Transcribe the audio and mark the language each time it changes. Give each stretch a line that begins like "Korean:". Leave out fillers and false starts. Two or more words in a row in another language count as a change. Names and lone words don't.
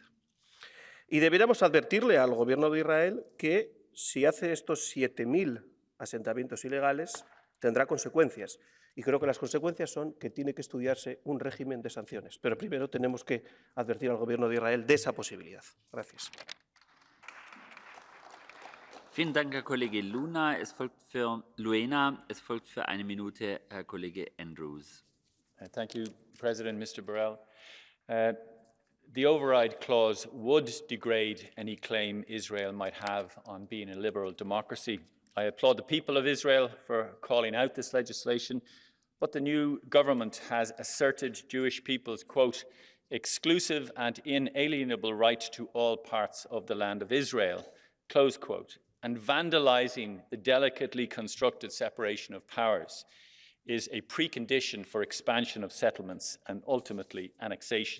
Spanish: Y deberíamos advertirle al Gobierno de Israel que si hace estos 7.000 asentamientos ilegales, tendrá consecuencias. Y creo que las consecuencias son que tiene que estudiarse un régimen de sanciones. Pero primero tenemos que advertir al Gobierno de Israel de esa posibilidad. Gracias.
German: Vielen Dank, Herr Kollege Luena. Es folgt für 1 Minute Herr Kollege Andrews.
English: Thank you, President. Mr. Borrell. The override clause would degrade any claim Israel might have on being a liberal democracy. I applaud the people of Israel for calling out this legislation, but the new government has asserted Jewish people's, quote, exclusive and inalienable right to all parts of the land of Israel, close quote, and vandalizing the delicately constructed separation of powers is a precondition for expansion of settlements and ultimately annexation.